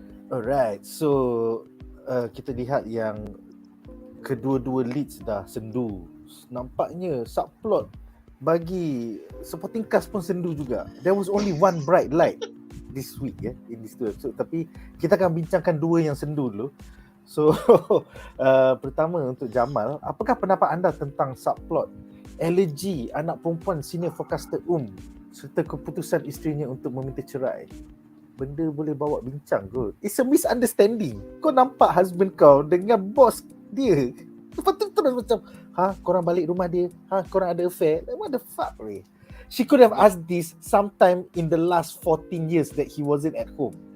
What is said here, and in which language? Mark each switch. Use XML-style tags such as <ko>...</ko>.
<ms>Alright, so kita lihat yang kedua-dua leads dah sendu. Nampaknya subplot bagi supporting cast pun sendu juga.</ms> <en>There was only one bright light this week in this episode.</en> <ms>Tapi kita akan bincangkan dua yang sendu dulu. So pertama untuk Jamal, apakah pendapat anda tentang subplot elegi anak perempuan senior forecaster serta keputusan isterinya untuk meminta cerai? Benda boleh bawa bincang kot.</ms> <en>It's a misunderstanding.</en> <ms>Kau nampak husband kau dengan bos dia. Lepas tu terus macam, korang balik rumah dia, korang ada affair.</ms> <en>Like, what the fuck, Ray? She could have asked this sometime in the last 14 years that he wasn't at home.</en>